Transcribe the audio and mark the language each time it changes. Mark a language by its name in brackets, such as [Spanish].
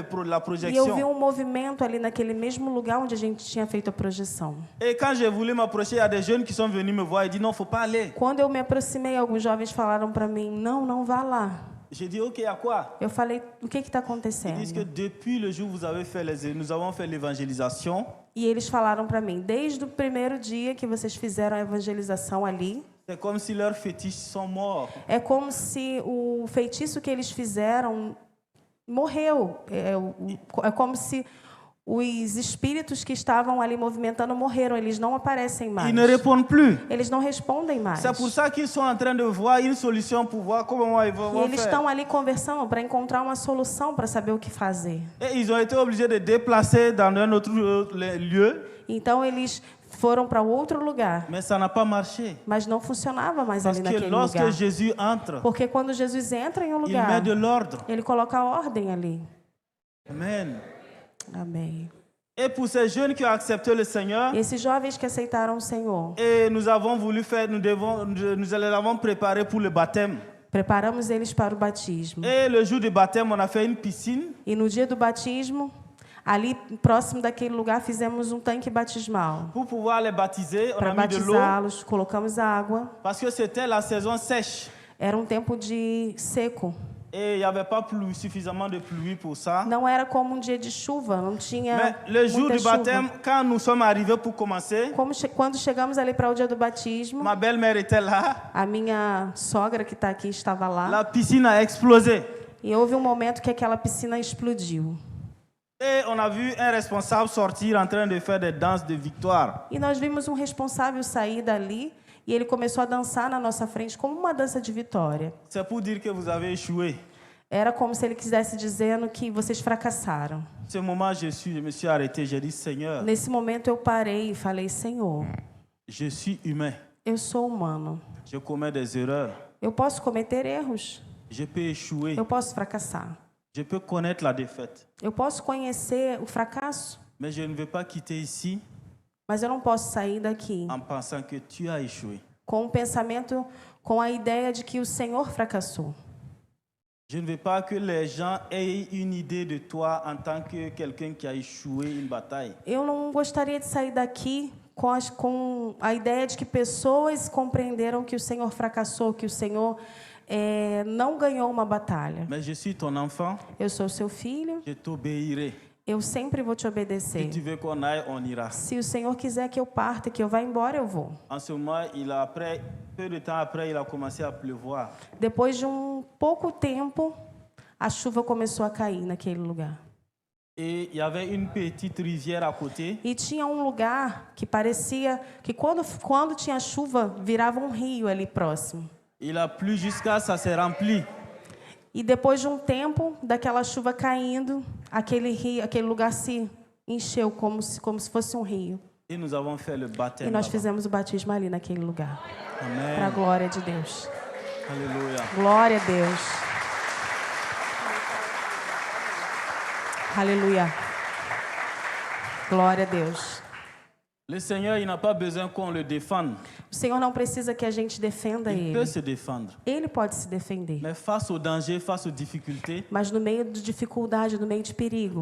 [Portuguese] E eu vi [French] projection. [Portuguese] um movimento ali naquele mesmo lugar onde a gente tinha feito a projeção. [French] Et quand j'ai voulu m'approcher, il y a des jeunes qui sont venus me voir et dit non, faut pas aller. [Portuguese] Quando eu me aproximei, alguns jovens falaram para mim, não vá lá. [French] J'ai dit ok, à quoi? [Portuguese] Eu falei, o que está [French] Ils disent que [Portuguese] acontecendo? [French] depuis le jour où vous avez fait nous avons fait l'évangélisation, [Portuguese] E eles falaram para mim, desde o primeiro dia que vocês fizeram a evangelização ali, [French] c'est comme si leurs fétiches sont morts. [Portuguese] é como se o feitiço que eles fizeram morreu. É como se os espíritos que estavam ali movimentando morreram, eles não aparecem mais. [French] Ils ne répondent plus. [Portuguese] Eles não respondem mais. [French] C'est pour ça qu'ils sont en train de voir une solution pour voir comment ils [Portuguese] E [French] vont [Portuguese] eles [French] faire. [Portuguese] estão ali conversando para encontrar uma solução para saber o que fazer. [French] Et ils ont été obligés de déplacer dans un autre lieu, [Portuguese] Então eles foram para outro lugar, [French] mais ça n'a pas marché. [Portuguese] mas não funcionava mais [French] Parce [Portuguese] ali [French] que [Portuguese] naquele [French] lorsque [Portuguese] lugar. [French] Jésus entre, [Portuguese] Porque quando Jesus entra em um [French] il [Portuguese] lugar, [French] met de l'ordre. [Portuguese] ele coloca a ordem ali. [French] Amen. [Portuguese] Amém. [French] Et pour ces jeunes qui ont accepté le Seigneur, [Portuguese] E esses jovens que aceitaram o Senhor, [French] et nous avons voulu faire, nous les avons préparés pour le baptême. [Portuguese] preparamos eles para o batismo. [French] Et le jour du baptême, on a fait une piscine. [Portuguese] E no dia do batismo, ali próximo daquele lugar, fizemos um tanque batismal. [French] Pour pouvoir les baptiser, on [Portuguese] Para [French] a mis de l'eau [Portuguese] batizá-los, colocamos água. [French] parce que c'était la saison sèche. [Portuguese] Era um tempo de seco. [French] Et il n'y avait pas suffisamment de pluie pour ça. [Portuguese] Não era como um dia de chuva, não tinha [French] Mais le jour [Portuguese] muita [French] du baptême, [Portuguese] chuva. [French] quand nous sommes arrivés pour commencer, [Portuguese] Quando chegamos ali para o dia do batismo, [French] ma belle-mère était là. [Portuguese] a minha sogra que está aqui estava lá. [French] La piscine a explosé. [Portuguese] E houve um momento que aquela piscina explodiu. [French] Et on a vu un responsable sortir en train de faire des danses de victoire. [Portuguese] E nós vimos um responsável sair dali e ele começou a dançar na nossa frente como uma dança de vitória. [French] C'est pour dire que vous avez échoué. [Portuguese] Era como se ele quisesse dizendo que vocês fracassaram. [French] Ce moment, je me suis arrêté. J'ai dit, Seigneur, [Portuguese] Nesse momento eu parei e falei, Senhor, [French] je suis humain. [Portuguese] eu sou humano. [French] Je commets des erreurs. [Portuguese] Eu posso cometer erros. [French] Je peux échouer. [Portuguese] Eu posso fracassar. [French] Je peux connaître la défaite. [Portuguese] Eu posso conhecer o fracasso, [French] Mais je ne veux pas quitter ici [Portuguese] mas eu não posso sair daqui [French] en pensant que tu as échoué. [Portuguese] com o pensamento, com a ideia de que o Senhor fracassou. [French] Je ne veux pas que les gens aient une idée de toi en tant que quelqu'un qui a échoué une bataille. [Portuguese] Eu não gostaria de sair daqui com a ideia de que pessoas compreenderam que o Senhor fracassou, que o Senhor não ganhou uma batalha. [French] Mais je suis ton enfant, [Portuguese] Eu sou seu filho, [French] je t'obéirai. [Portuguese] eu sempre vou te [French] Si [Portuguese] obedecer. [French] tu veux qu'on aille, on ira. [Portuguese] Se o Senhor quiser que eu parta, que eu vá embora, eu vou. [French] En ce moment, peu de temps après, il a commencé à pleuvoir. [Portuguese] Depois de pouco tempo, a chuva começou a cair naquele lugar. [French] Et il y avait une petite rivière à côté. [Portuguese] E tinha um lugar que parecia que quando tinha chuva, virava um rio ali próximo. [French] Il a plu jusqu'à ça s'est rempli. [Portuguese] E depois de um tempo daquela chuva caindo, aquele rio, aquele lugar se encheu como se fosse um rio. [French] Et nous avons fait le [Portuguese] E [French] baptême. [Portuguese] nós [French] là-bas. [Portuguese] fizemos o batismo ali naquele lugar. Para a [French] Amen. [Portuguese] glória de Deus. [French] Alléluia. [Portuguese] Glória a Deus. Aleluia. Glória a Deus. [French] Le Seigneur, il n'a pas besoin qu'on le défende. [Portuguese] O Senhor não precisa que a gente defenda [French] Il peut [Portuguese] Ele. [French] se défendre. [Portuguese] Ele pode se defender. [French] Mais face au danger, face aux difficultés, [Portuguese] Mas no meio de dificuldade, no meio de perigo,